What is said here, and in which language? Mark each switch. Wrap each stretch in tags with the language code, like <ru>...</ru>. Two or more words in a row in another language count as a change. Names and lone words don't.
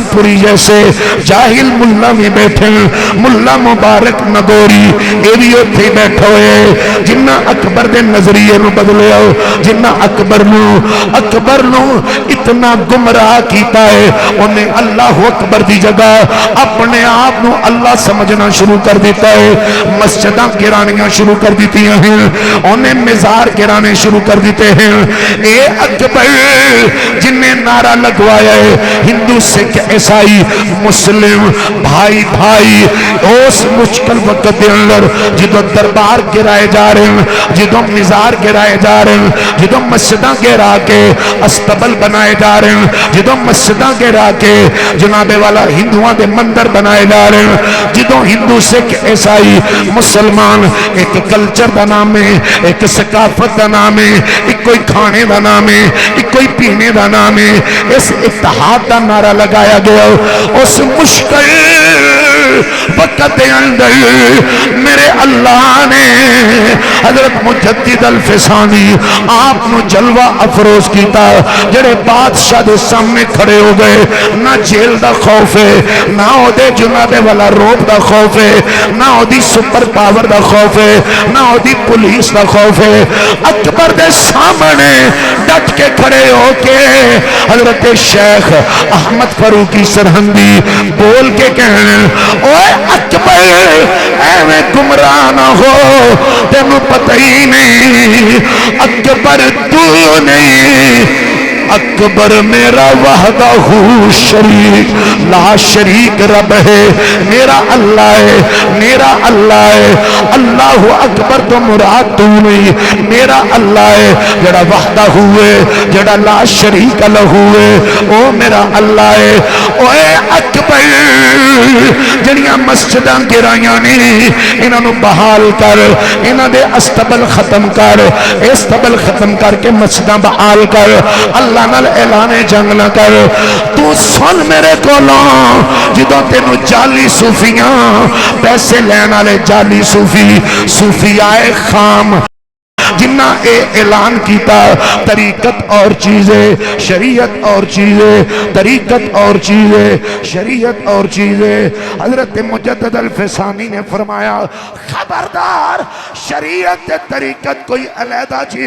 <pa>پوری جیسے جاہل ملا بھی بیٹھے ہیں، ملا مبارک نگوری اے بھی اتھے بیٹھے ہوئے جنہ اکبر دے نظریے نو بدلے ہو، جنہ اکبر نو اتنا گمراہ کیتا ہے، انہیں اللہ اکبر دی جگہ اپنے آپ نو اللہ سمجھنا شروع کر دیتا ہے، مسجداں گرانیاں شروع کر دیتی ہیں، انہیں مزار گرانے شروع کر دیتے ہیں۔ اے اکبر جن نے نعرہ لگوایا ہے ہندو سکھ عیسائی مسلم بھائی بھائی، اس مشکل وقت دے اندر جدو دربار گرائے جا رہے ہیں، جدو مزار گرائے جا رہے ہیں، جدو مسجداں گرا کے استبل بنائے جا رہے ہیں، جدو مسجداں گرا کے جناب والا ہندوان دے مندر بنائے جا رہے ہیں، جدو ہندو سکھ عیسائی مسلمان ایک کلچر دا نام ہے، ایک ثقافت دا نام ہے، ایک کوئی کھانے دا نام ہے، ایک کوئی پینے دا نام ہے، اس اتحاد دا نعرہ لگایا گیا، اس مشکل وقت اندر میرے اللہ نے حضرت مجدد الفسانی آپ نو جلوہ افروز کیتا، جڑے بادشاہ دے سامنے کھڑے ہو گئے، نہ جیل دا خوف ہے، نہ او دے جناب والا روب دا خوف ہے، نہ او دی سپر پاور دا خوف ہے، نہ او دی پولیس دا خوف ہے، اکبر دے سامنے ڈٹ کے کھڑے ہو کے حضرت شیخ احمد فاروقی سرہندی بول کے کہنے اوے اکبر ایویں گمراہ نہ ہو، تینوں پتہ ہی نہیں اکبر تو نہیں، اکبر میرا وحدہ شریک لا شریک رب ہے، میرا اللہ ہے، میرا اللہ ہے، اللہ اکبر تو مراد تو نہیں، میرا اللہ ہے جڑا وحدہ ہوئے، جڑا لا شریک لہوئے، او میرا اللہ ہے۔ اوے اکبر جڑیاں مسجداں گرائیاں نے انہاں نو بحال کر، انہاں دے استبل ختم کر، استبل ختم کر کے مسجداں بحال کر، اللہ نال اعلان جنگ نہ کر۔ تو سن میرے کولوں جدوں تینوں جعلی صوفیاں پیسے لین والے جعلی صوفی آئے خام جنہ اے اعلان کیتا</pa> <ur>طریقت اور چیزیں شریعت اور چیزیں، طریقت اور چیزیں شریعت اور چیزیں، حضرت مجدد الفسانی نے فرمایا خبردار، شریعت طریقت کوئی علیحدہ چیز</ur>